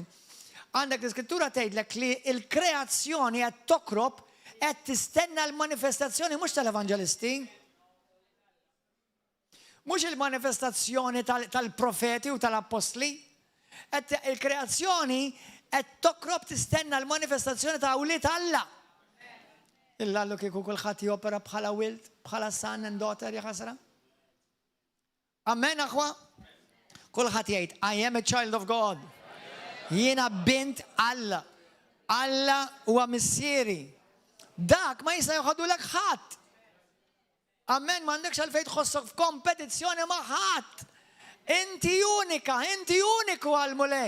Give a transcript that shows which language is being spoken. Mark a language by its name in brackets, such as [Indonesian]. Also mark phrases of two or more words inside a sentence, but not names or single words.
[Maltese] Għandek l-iskrittura tgħidlek li l-kreazzjoni qed tokrob qed tistenna l-manifestazzjoni mhux tal-evanġelisti. Mhux il-manifestazzjoni tal-profeti u tal-apostli. Il-kreazzjoni qed tokrob tistenna l-manifestazzjoni ta' awliet Alla. Illa kieku kulħadd jopera bħala wild, bħala [English] son and daughter [Maltese] jaħasra. Amen aħwa? Kulħadd jgħid, [English] I am a child of God. [Maltese] Jiena bint Alla. Alla huwa missieri. Dak ma jista' joħodulek ħadd. Amen, m'għandekx għalfejn tħossok f'kompetizzjoni ma' ħadd. Inti unika, inti uniku għal-mulej.